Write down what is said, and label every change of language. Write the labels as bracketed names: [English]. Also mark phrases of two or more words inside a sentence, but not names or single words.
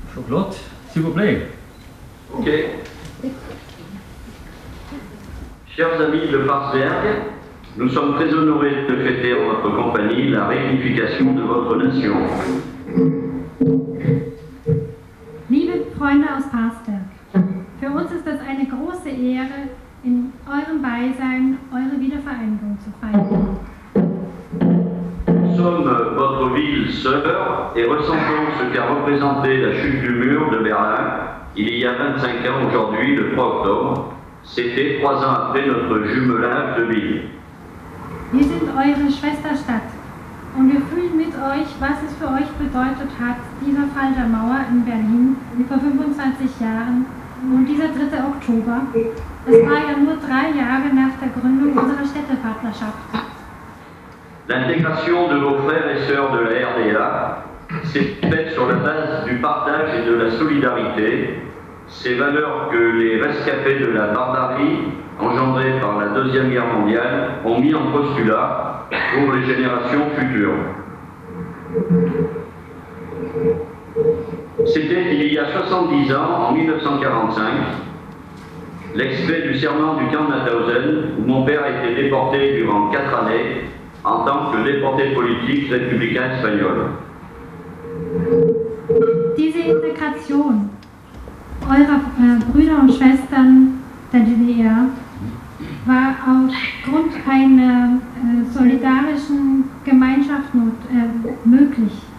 [French] Claude, s'il vous plaît. Ok. Chers amis de Parsberg, nous sommes très honorés de fêter en votre compagnie la réunification de votre nation. [German] Liebe Freunde aus Parsberg, für uns ist es eine große Ehre, in eurem Beisein eure Wiedervereinigung zu feiern. [French] Nous sommes votre ville sœur et ressentons ce qu'a représenté la chute du mur de Berlin il y a 25 ans aujourd'hui, le 3 octobre. C'était 3 ans après notre jumelage de ville. [German] Wir sind eure Schwesterstadt und wir fühlen mit euch, was es für euch bedeutet hat, dieser Fall der Mauer in Berlin vor 25 Jahren und dieser 3. Oktober. Es war ja nur 3 Jahre nach der Gründung unserer Städtepartnerschaft. [French] L'intégration de vos frères et sœurs de la RDA s'est faite sur la base du partage et de la solidarité, ces valeurs que les rescapés de la barbarie engendrée par la Deuxième Guerre mondiale ont mis en postulat pour les générations futures. C'était il y a 70 ans, en 1945, l'expé du serment du camp de Mauthausen, où mon père a été déporté durant 4 années en tant que déporté politique républicain espagnol. [German] Diese Integration eurer Brüder und Schwestern der DDR war aufgrund einer solidarischen Gemeinschaft möglich.